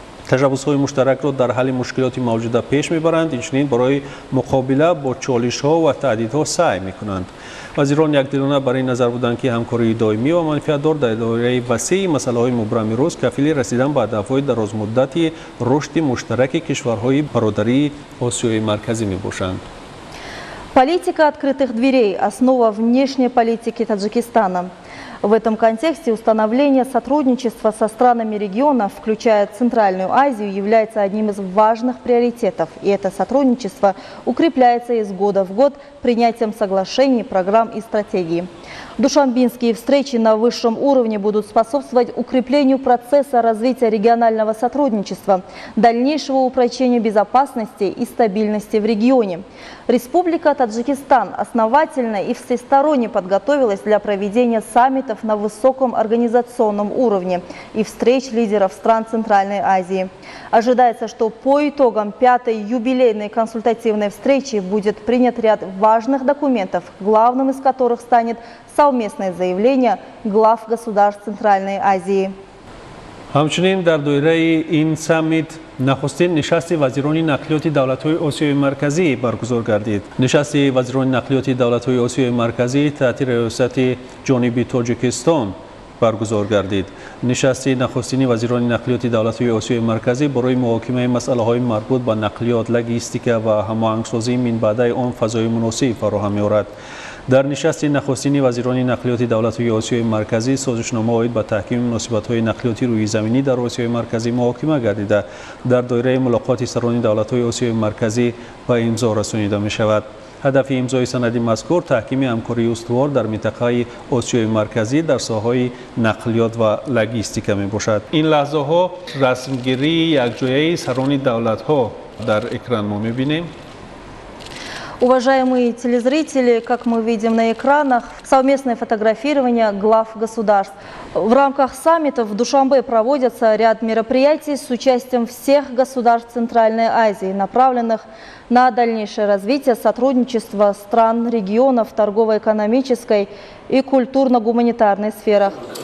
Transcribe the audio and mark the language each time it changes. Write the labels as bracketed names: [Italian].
[Tajik] ташаббусҳои муштаракро дар ҳалли мушкилоти мавҷуда пеш мебаранд, инчунин барои муқобила бо чолишҳо ва таҳдидҳо саъй мекунанд. вазирон якдилона бар ин назар буданд ки ҳамкории доимӣ ва манфиатдор дар доираи васеъи масъалаҳои мубрами рӯз кафили расидан ба ҳадафҳои дарозмуддати рушди муштараки кишварҳои бародарии осиёи марказӣ мебошанд. [Russian] Политика открытых дверей – основа внешней политики Таджикистана. В этом контексте установление сотрудничества со странами региона, включая Центральную Азию, является одним из важных приоритетов. И это сотрудничество укрепляется из года в год принятием соглашений, программ и стратегий. Душанбинские встречи на высшем уровне будут способствовать укреплению процесса развития регионального сотрудничества, дальнейшего упрочения безопасности и стабильности в регионе. Республика Таджикистан основательно и всесторонне подготовилась для проведения саммитов на высоком организационном уровне и встреч лидеров стран Центральной Азии. Ожидается, что по итогам 5-й юбилейной консультативной встречи будет принят ряд важных документов, главным из которых станет совместное заявление глав государств Центральной Азии. [Tajik] ҳамчунин дар доираи ин саммит нахустин нишасти вазирони нақлиёти давлатҳои осиёи марказӣ баргузор гардид. нишасти вазирони нақлиёти давлатҳои осиёи марказӣ таҳти раёсати ҷониби Тоҷикистон баргузор гардид. нишасти нахустини вазирони нақлиёти давлатҳои осиёи марказӣ барои муҳокимаи масъалаҳои марбут ба нақлиёт, логистика ва ҳамоҳангсозии минбаъдаи он фазои муносиб фароҳам меорад. дар нишасти нахустини вазирони нақлиёти давлатҳои осиёи марказӣ созишнома оид ба таҳкими муносибатҳои нақлиёти рӯизаминӣ дар осиёи марказӣ муҳокима гардида дар доираи мулоқоти сарони давлатҳои осиёи марказӣ ба имзо расонида мешавад. ҳадафи имзои санади мазкур таҳкими ҳамкории устувор дар минтақаи осиёи марказӣ дар соҳаи нақлиёт ва логистика мебошад. ин лаҳзаҳо расмгирии якҷояи сарони давлатҳо дар экран мо мебинем. [Russian] Уважаемые телезрители, как мы видим на экранах, совместное фотографирование глав государств. В рамках саммитов в Душанбе проводятся ряд мероприятий с участием всех государств Центральной Азии, направленных на дальнейшее развитие сотрудничества стран, регионов, торгово-экономической и культурно-гуманитарной сферах.